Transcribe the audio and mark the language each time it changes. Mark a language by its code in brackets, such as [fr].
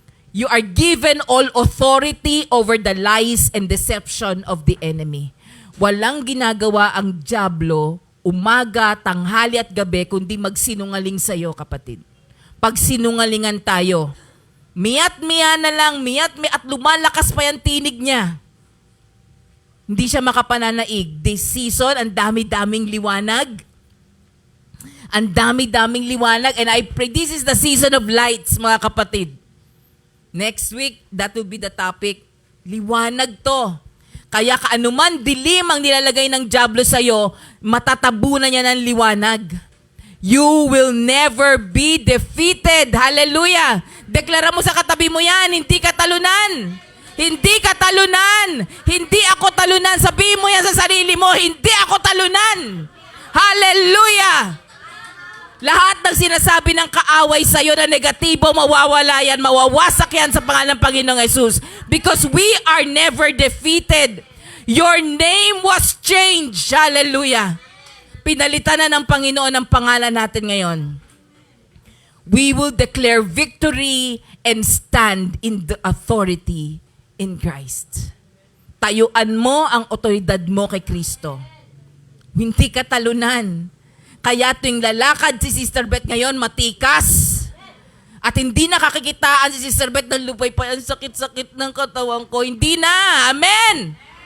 [en] You are given all authority over the lies and deception of the enemy. [tl] Walang ginagawa ang dyablo umaga, tanghali at gabi kundi magsinungaling sa iyo, kapatid. Pag sinungalingan tayo, miyat-miya na lang, at lumalakas pa yung tinig niya. Hindi siya makapananaig. This season, ang dami-daming liwanag. Ang dami-daming liwanag. [en] And I pray, this is the season of lights, [tl] mga kapatid. [en] Next week, that will be the topic. [tl] Liwanag to. Kaya kaanuman dilim ang nilalagay ng dyablo sa'yo, matatabunan niya ng liwanag. [en] You will never be defeated. [tl] Hallelujah! Deklara mo sa katabi mo yan, hindi ka talunan. Hindi ka talunan. Hindi ako talunan. Sabihin mo yan sa sarili mo, hindi ako talunan. Hallelujah! Lahat ng sinasabi ng kaaway sa iyo na negatibo, mawawala yan, mawawasak yan sa pangalan ng Panginoong Jesus. [en] Because we are never defeated. Your name was changed. Hallelujah. [tl] Pinalitan na ng Panginoon ang pangalan natin ngayon. [en] We will declare victory and stand in the authority in Christ. [tl] Tayuan mo ang otoridad mo kay Kristo. Hindi ka talunan. Kaya tuwing lalakad si Sister Beth ngayon, matikas. At hindi nakakikitaan si Sister Beth ng lupay-pay. Ang sakit-sakit ng katawan ko. Hindi na. Amen.